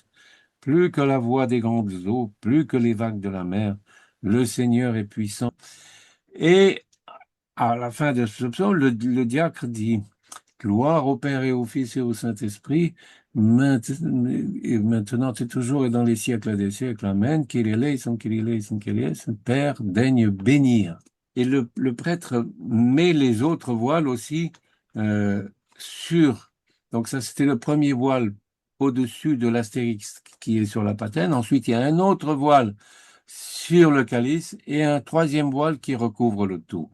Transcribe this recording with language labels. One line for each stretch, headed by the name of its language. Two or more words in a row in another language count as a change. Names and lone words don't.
French: Plus que la voix des grandes eaux, plus que les vagues de la mer, le Seigneur est puissant. Et à la fin de ce psaume, le diacre dit, gloire au Père et au Fils et au Saint-Esprit, maintenant et toujours et dans les siècles des siècles. Amen.
Greek: Kyrie eleison, Kyrie eleison, Kyrie eleison.
French: Père, daigne bénir. Et le prêtre met les autres voiles aussi sur. Donc ça, c'était le premier voile au-dessus de l'astérix qui est sur la patène. Ensuite, il y a un autre voile sur le calice et un troisième voile qui recouvre le tout.